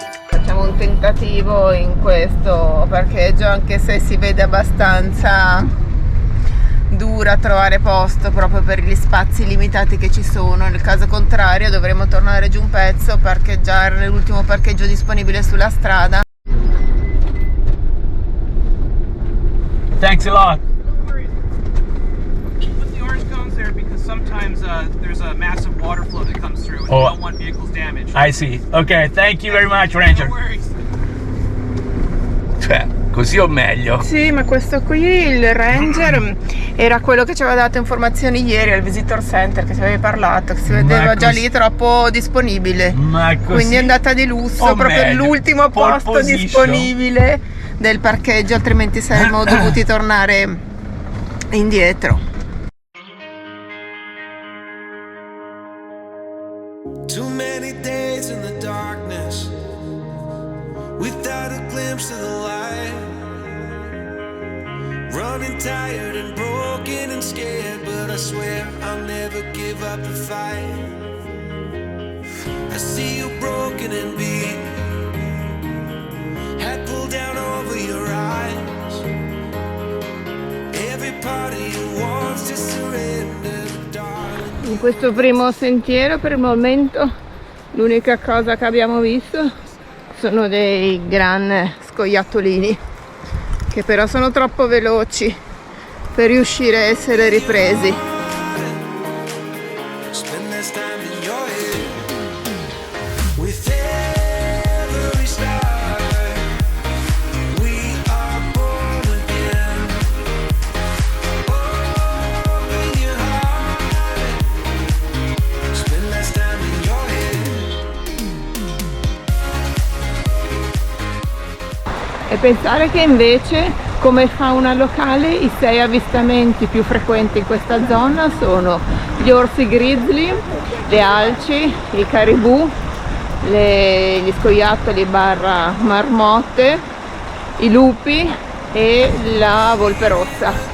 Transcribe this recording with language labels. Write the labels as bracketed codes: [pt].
[it] Facciamo un tentativo in questo parcheggio, anche se si vede abbastanza dura trovare posto proprio per gli spazi limitati che ci sono. Nel caso contrario dovremo tornare giù un pezzo, parcheggiare nell'ultimo parcheggio disponibile sulla strada. [en] Thanks a lot. Put the orange cones there because sometimes there's a massive water flow that comes through and Oh. you don't want vehicles damaged. I see. Okay, thank you very much, Ranger. No worries. [it] Cioè, Così o meglio? Sì, ma questo qui, il Ranger, era quello che ci aveva dato informazioni ieri al Visitor Center, che ci avevi parlato, che si vedeva già lì troppo disponibile. Ma così? Quindi è andata di lusso, O proprio meglio, l'ultimo [en] pole [it] posto [en] position. [it] disponibile del parcheggio, altrimenti saremmo dovuti tornare indietro. [en] Too many days in the darkness without a glimpse of the light. Running tired and broken and scared, but I swear I'll never give up the fight. I see you broken and beat, head pulled down over your eyes. Every part of you wants to surrender, darling. [it] In questo primo sentiero per il momento l'unica cosa che abbiamo visto sono dei gran scoiattolini che però sono troppo veloci per riuscire a essere ripresi. [en] Spend less time in your head. With every star, we are born again. Open your heart. Spend less time in your head. [it] E pensare che invece, come fauna locale, i 6 avvistamenti più frequenti in questa zona sono gli orsi grizzly, le alci, i caribù, gli scoiattoli barra marmotte, i lupi e la volpe rossa.